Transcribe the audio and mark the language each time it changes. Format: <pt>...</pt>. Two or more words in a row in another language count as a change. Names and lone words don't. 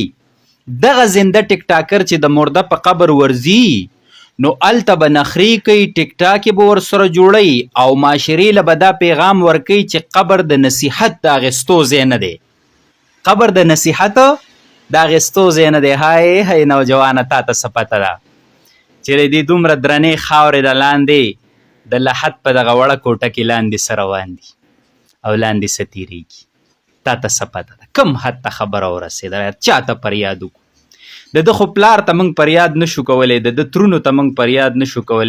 <ps>دغه زنده ټیک ټاکر چې د مرده په قبر ورځي نو هلته به نخرې کوي، ټیک ټاک یې به ورسره جوړوي او معاشرې له به دا پیغام ورکوي چې قبر د نصیحت د اخیستو ځای نه دی. قبر د نصیحت د اخیستو ځای نه دی. های های نوجوانه تا ته څه پته ده چې د دې دومره درنې خاورې د لاندې د لحد په دغه وړه کوټه کې لاندې څه روان دي او لاندې څه تېرېږي. تا ته څه پته ده؟ کوم حد ته خبره ورسېدله؟ چا ته فریاد وکړو؟ د ده خو پلار ته موږ فریاد نشو کولی، د ده ترونو ته موږ فریاد نشو کولی.</ps>